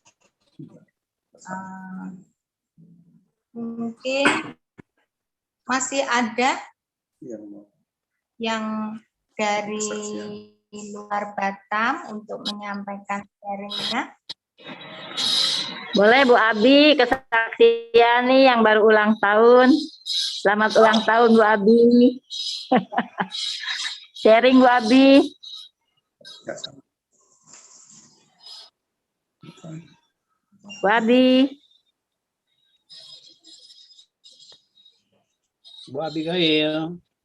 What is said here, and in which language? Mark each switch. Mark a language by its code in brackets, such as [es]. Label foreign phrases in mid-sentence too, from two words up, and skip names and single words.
[id] Mungkin masih ada yang dari luar Batam untuk menyampaikan sharingnya. Boleh Bu Abi, kesaksian nih yang baru ulang tahun. Selamat ulang tahun Bu Abi. Sharing Bu Abi. Bu Abi. Bu Abigail.